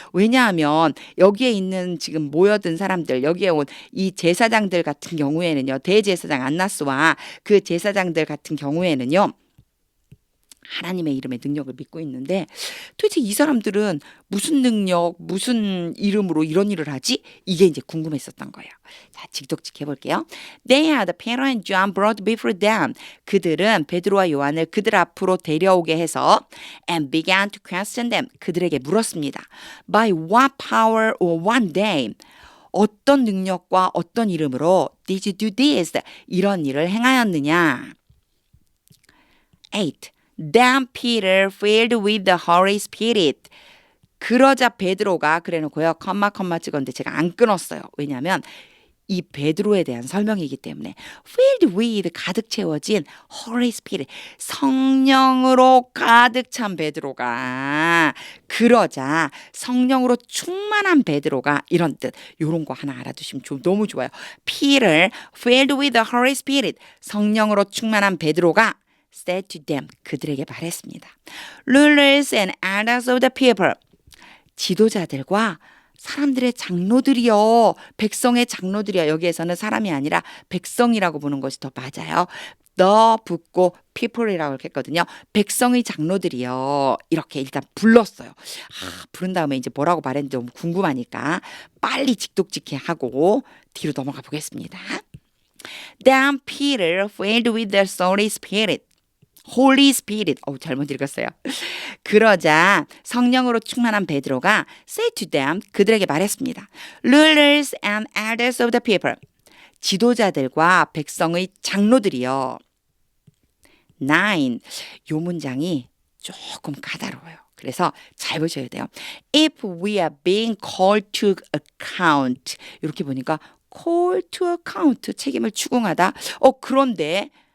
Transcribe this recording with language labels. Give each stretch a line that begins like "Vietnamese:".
Korean: 왜냐하면 여기에 있는 지금 모여든 사람들 여기에 온 이 제사장들 같은 경우에는요. 대제사장 안나스와 그 제사장들 같은 경우에는요. 하나님의 이름의 능력을 믿고 있는데 도대체 이 사람들은 무슨 능력, 무슨 이름으로 이런 일을 하지? 이게 이제 궁금했었던 거예요. 자, 직독직 해볼게요.
English: They had Peter and John brought before them.
Korean: 그들은 베드로와 요한을 그들 앞으로 데려오게 해서
English: and began to question them.
Korean: 그들에게 물었습니다.
English: By what power or what name?
Korean: 어떤 능력과 어떤 이름으로
English: did you do this?
Korean: 이런 일을 행하였느냐? 8.
English: Then Peter filled with the Holy Spirit.
Korean: 그러자 베드로가 그래놓고요. 컴마 찍었는데 제가 안 끊었어요. 왜냐하면 이 베드로에 대한 설명이기 때문에 filled with 가득 채워진 Holy Spirit 성령으로 가득 찬 베드로가 그러자 성령으로 충만한 베드로가 이런 뜻 이런 거 하나 알아두시면 너무 좋아요.
English: Peter filled with the Holy Spirit
Korean: 성령으로 충만한 베드로가
English: said to them
Korean: 그들에게 말했습니다.
English: Rulers and elders of the people
Korean: 지도자들과 사람들의 장로들이요. 백성의 장로들이요. 여기에서는 사람이 아니라 백성이라고 보는 것이 더 맞아요. 더 붙고 people이라고 했거든요. 백성의 장로들이요. 이렇게 일단 불렀어요. 부른 다음에 이제 뭐라고 말했는지 너무 궁금하니까 빨리 직독직해 하고 뒤로 넘어가 보겠습니다.
English: Then Peter filled with the Holy Spirit. Holy Spirit.
Korean: 잘못 읽었어요. 그러자 성령으로 충만한 베드로가
English: say to them
Korean: 그들에게 말했습니다.
English: Rulers and elders of the people.
Korean: 지도자들과 백성의 장로들이요. 9. 요 문장이 조금 까다로워요. 그래서 잘 보셔야 돼요.
English: If we are being called to account.
Korean: 이렇게 보니까
English: call to account
Korean: 책임을 추궁하다. 그런데